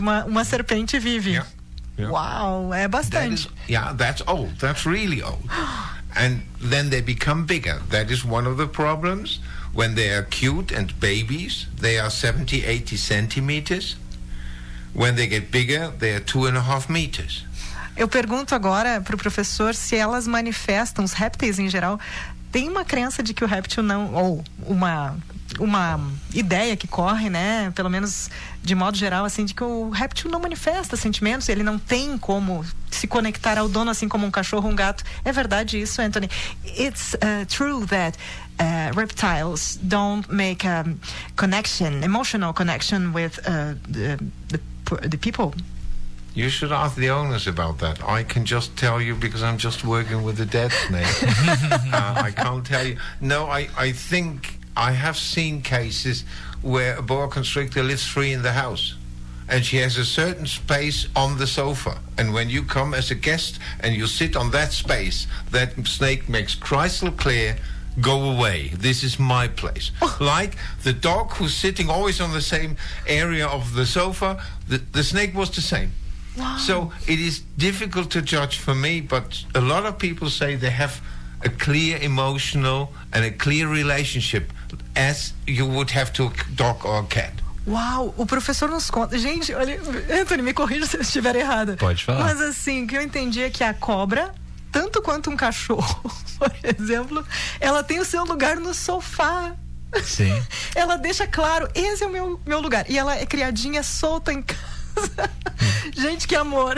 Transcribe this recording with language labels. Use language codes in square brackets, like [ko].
[pt] Uma serpente vive. [en] Yeah. [pt] Wow, é bastante. [en] That's old. That's really old. And then they become bigger. That is one of the problems. When they are cute and babies, they are 70, 80 centimeters. When they get bigger, they are 2.5 meters. [pt] Eu pergunto agora para o professor se elas manifestam, os répteis em geral, tem uma crença de que o réptil não, ou uma ideia que corre, né, pelo menos de modo geral, assim, de que o réptil não manifesta sentimentos, ele não tem como se conectar ao dono assim como um cachorro ou um gato. É verdade isso, Anthony? [en] It's true that reptiles don't make a connection, emotional connection with the people. You should ask the owners about that. I can just tell you because I'm just working with a dead snake. I can't tell you. No, I think I have seen cases where a boa constrictor lives free in the house and she has a certain space on the sofa. And when you come as a guest and you sit on that space, that snake makes crystal clear, go away, this is my place. Like the dog who's sitting always on the same area of the sofa, the snake was the same. Wow. So it is difficult to judge for me, but a lot of people say they have a clear emotional and a clear relationship as you would have to a dog or a cat. [pt] Uau, o professor nos conta. Gente, olha, Anthony, me corrija se eu estiver errada. Pode falar. Mas assim, o que eu entendi é que a cobra, tanto quanto um cachorro, por exemplo, ela tem o seu lugar no sofá. Sim. Ela deixa claro, esse é o meu lugar. E ela é criadinha solta em casa. Gente, que amor.